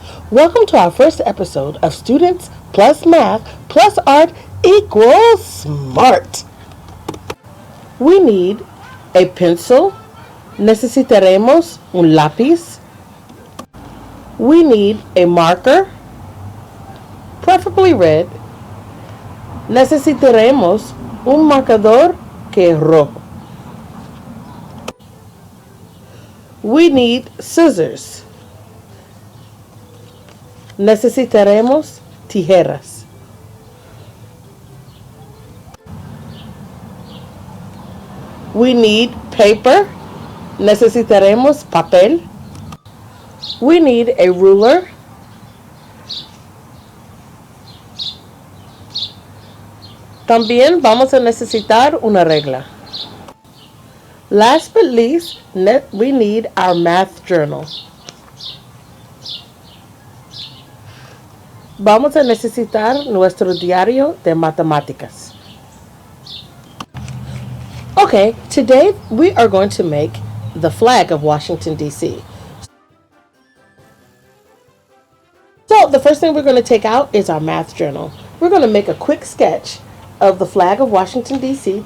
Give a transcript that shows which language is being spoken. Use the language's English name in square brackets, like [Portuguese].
[English] Welcome to our first episode of Students plus Math plus Art equals Smart. We need a pencil. [Spanish] Necesitaremos un lápiz. [English] We need a marker, preferably red. [Spanish] Necesitaremos un marcador que es rojo. [English] We need scissors. [Spanish] Necesitaremos tijeras. [English] We need paper. [Spanish] Necesitaremos papel. [English] We need a ruler. [Spanish] También vamos a necesitar una regla. [English] Last but least, we need our math journal. [Spanish] Vamos a necesitar nuestro diario de matemáticas. [English] Okay, today we are going to make the flag of Washington, D.C. So the first thing we're going to take out is our math journal. We're going to make a quick sketch of the flag of Washington, D.C.